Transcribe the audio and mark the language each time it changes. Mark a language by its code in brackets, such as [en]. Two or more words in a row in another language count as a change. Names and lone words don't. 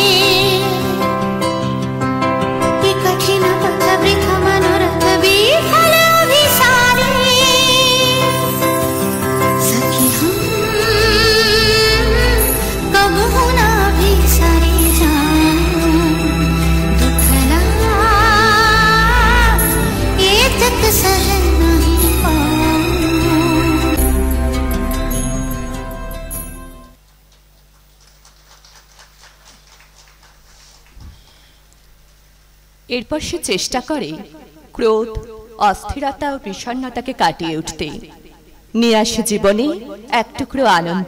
[mai] कठिन पथ वृथ मनोरथ विफल अभिसारे सखी हम कबहु न अभिसारी जाऊं दुखला एतक सह नहीं पाऊं [bn] এরপর সে চেষ্টা করে ক্রোধ, অস্থিরতা ও বিষণ্ণতাকে কাটিয়ে উঠতে। নিয়ে আসে জীবনে এক টুকরো আনন্দ।